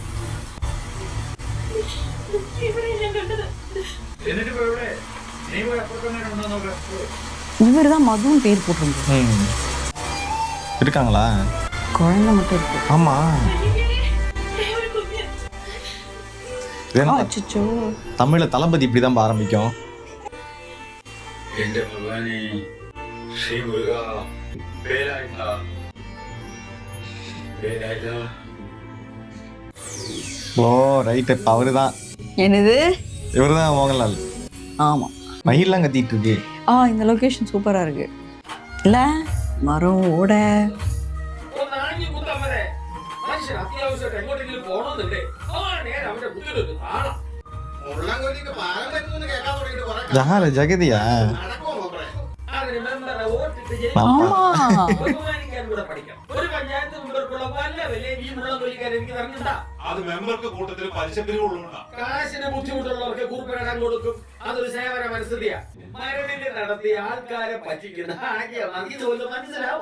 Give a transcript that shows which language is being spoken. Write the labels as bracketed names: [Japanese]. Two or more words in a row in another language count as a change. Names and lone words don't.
[Tamil] இவர் தான் மதுவும் பேர் போட்டிருந்தது. இருக்காங்களா? குழந்தை மட்டும் இருக்கு. ஆமா. அச்சச்சோ, தமிழ்ல தளபதி இப்படிதான் ஆரம்பிக்கும். [Malayalam] എന്റെ ഭഗവാനെ, ശ്രീ മുരുക, വേലായുധ, വേലായുധ. [Tamil] ஓ ரைட், அவருதான். என்னது? இவருதான் மோகன்லால். ஆமா, மயிலாம் கத்திட்டு இருக்கு. இந்த லொகேஷன் சூப்பரா இருக்கு இல்ல? மரம், ஓட. ஜஹால ஜெகதியா? [Malayalam] അത് മെമ്പർക്ക് കൂട്ടത്തിൽ പലിശ പിരിവുള്ളതുകൊണ്ടാ. കാശിന് ബുദ്ധിമുട്ടുള്ളവർക്ക് കുറിപ്പിടാൻ കൊടുക്കും. അതൊരു സേവന മനസ്ഥിതിയാ. മരണിൽ നടത്തി ആൾക്കാരെ പറ്റിക്കുന്ന ആകെ ഇതുപോലെ മനസ്സിലാവോ?